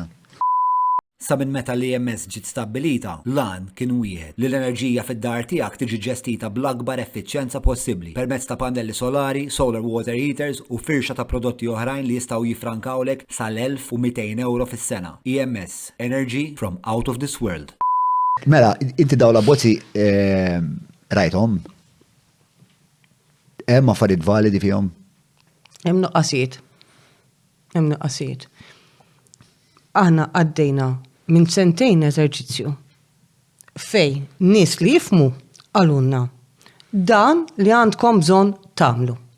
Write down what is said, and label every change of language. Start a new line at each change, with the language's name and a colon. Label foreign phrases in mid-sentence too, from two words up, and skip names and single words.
Maltese: Sa minn meta li EMS ġiet stabbilita, lan kien wieħed li l-enerġija fid-dar tiegħek tiġi ġestita bl-akbar effiċjenza possibbli permezz ta' pannelli solari,
English: solar water heaters
Maltese: u firxa ta' prodotti oħrajn li jistgħu jiffrankawlek sal-1,200 euro fis-sena.
English: EMS, energy from out of this world.
Maltese: Mela, inti daw l-abbozzi rajthom? Hemm affarijiet validi fihom? Hemm nuqqasijiet. Hemm nuqqasijiet. Aħna għaddejna minn sentejn eżerċizzju fej nies li jifmu għalunna dan li għandkom bżonn tagħmlu.